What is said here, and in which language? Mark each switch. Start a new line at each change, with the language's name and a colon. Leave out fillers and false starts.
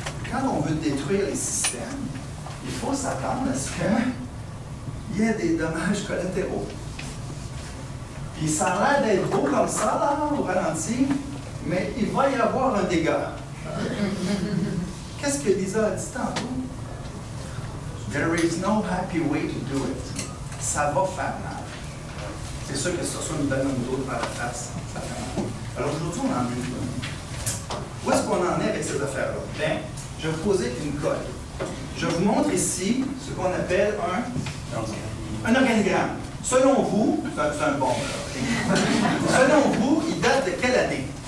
French: Quand on veut détruire les systèmes, il faut s'attendre à ce qu'il y ait des dommages collatéraux. Puis ça a l'air d'être beau comme ça, là, au ralenti, mais il va y avoir un dégât. Qu'est-ce que Lisa a dit tantôt?
English: There is no happy way to do it.
French: Ça va faire mal. C'est sûr que si ça nous donne un autre par la face, ça fait mal. Alors aujourd'hui, on en est là. Où est-ce qu'on en est avec ces affaires-là? Bien, je vais vous poser une colle. Je vous montre ici ce qu'on appelle un organigramme. Selon vous, c'est un bon là. Selon vous, il date de quelle année?